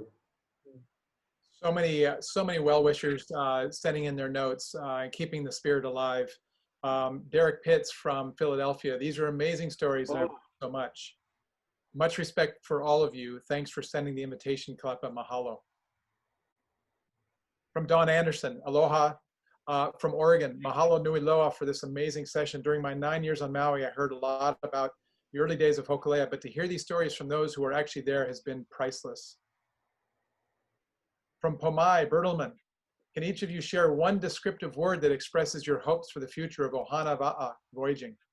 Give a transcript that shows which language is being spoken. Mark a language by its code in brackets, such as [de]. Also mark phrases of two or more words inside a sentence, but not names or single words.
[en] So many well-wishers sending in their notes and keeping the spirit alive. Derek Pitts from Philadelphia. These are amazing stories. And I love so much. Much respect for all of you. Thanks for sending the invitation, Kālepa. Mahalo. From Don Anderson, aloha. From Oregon, [haw] mahalo nui loa [en] for this amazing session. During my 9 years on Maui, I heard a lot about the early days of Hōkūleʻa, but to hear these stories from those who were actually there has been priceless. From Pomai, Bertelman, can each of you share one descriptive word that expresses your hopes for the future of Ohana Wa'a voyaging?